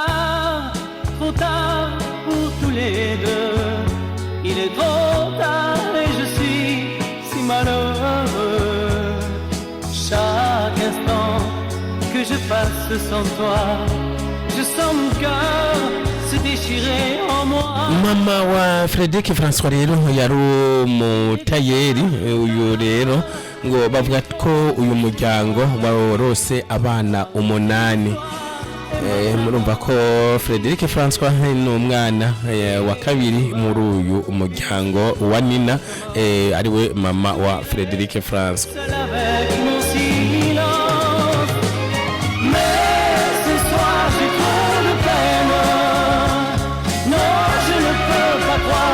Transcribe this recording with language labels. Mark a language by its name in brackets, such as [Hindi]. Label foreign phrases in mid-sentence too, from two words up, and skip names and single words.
[French] tard pour tous les deux. Il est trop tard et je suis si malheureux. Chaque instant que je passe sans toi, je sens mon cœur se déchirer en moi. [Rundi] Mama wa Frederic François rero yari umutayeri. Uyu rero ngo bavuga ko uyu muryango warose abana 8. Murumva ko Frederic François ni umwana wa kabiri muri uyu umuryango wa Nina, ariwe mama wa Frederic François. [French] Seul avec mon silence. Mais ce soir j'ai trop de peine. Non, je ne peux pas